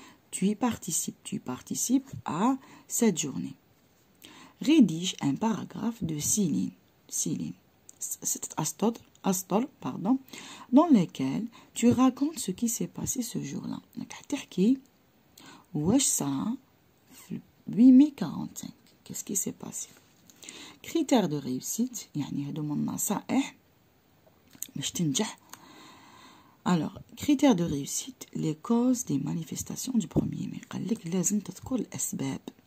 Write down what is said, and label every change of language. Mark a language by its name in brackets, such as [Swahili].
[French] Tu participes à cette journée. Rédige un paragraphe de 6 lignes. أسطر, dans lequel tu racontes ce qui s'est passé ce jour-là. [Arabic] تحكي واش صرا في 8 mai 45. [French] Qu'est-ce qui s'est passé? Critères de réussite, [Arabic] يعني هادو من النصائح باش تنجح. [French] Alors, critères de réussite, les causes des manifestations du 1er mai. [Arabic] قال لك لازم تذكر الأسباب.